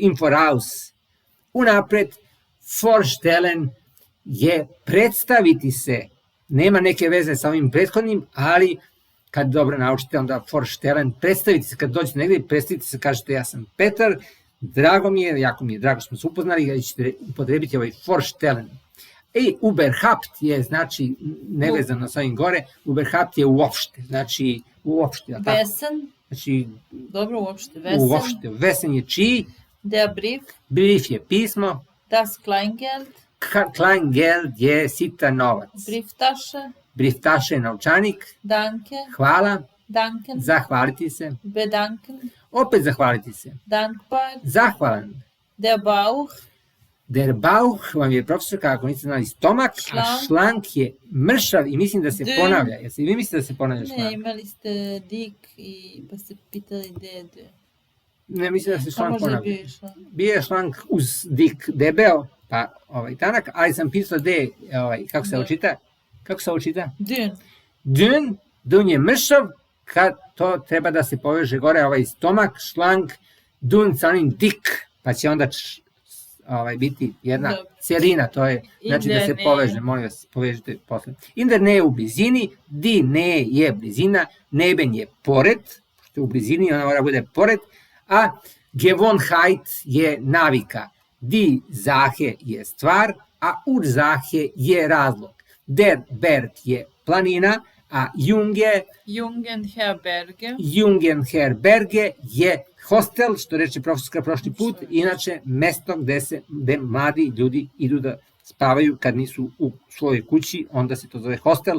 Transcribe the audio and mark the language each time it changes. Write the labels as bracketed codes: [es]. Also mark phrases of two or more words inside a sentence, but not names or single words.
[de] Im voraus [sr] unapred, vorstellen je predstaviti se, nema neke veze sa ovim prethodnim, ali kad dobro naučite, onda vorstellen, predstavite se, kad dođete negdje, predstavite se, kažete ja sam Petar, drago mi je, jako mi je drago što smo se upoznali, da ćete upotrebiti ovaj vorstellen. Überhaupt je, znači, nevezano sa ovim gore, Überhaupt je uopšte, znači, uopšte. [de] Wesen, [sr] znači, dobro uopšte, Uopšte, Wesen je čiji? [de] Der Brief. [sr] Brief je pismo. [de] Das Kleingeld. [sr] Kleingeld je sitan novac. [de] Brieftasche. [sr] Brieftasche je novčanik. [de] Danke. [sr] Hvala. [de] Danken. [sr] Zahvaliti se. [de] Bedanken. [sr] Opet zahvaliti se. [de] Dankbar. [sr] Zahvalan. [de] Der Bauch. Der Bauch [sr] vam je, profesorka, ako niste znali, stomak, a šlank je mršav i mislim da se ponavlja. Jesi vi mislite da se ponavlja šlank? Ne, imali ste dik i pa ste pitali gde. Ne, mislim da se šlank ponavlja. Bio je šlank. Bio je šlank uz dik debeo, pa tanak, ali sam pisao gde, kako se ovo čita? Kako se ovo čita? [de] Dün. [sr] Dün je mršav, kad to treba da se poveže gore ovaj stomak, šlank, dun sa onim dik, pa će onda biti jedna cijelina, to je, znači da se poveže, molim vas, povežite posle. [de] In der Nähe [sr] u blizini, [de] die Nähe [sr] je blizina, neben je pored, što je u blizini, ona mora bude pored, a Gewohnheit je navika, [de] die Sache [sr] je stvar, a Ursache je razlog. [de] Der Berg [sr] je planina, a Jungenherberge je hostel, što reče profesorka prošli put, inače mesto gde mladi ljudi idu da spavaju kad nisu u svojoj kući, onda se to zove hostel.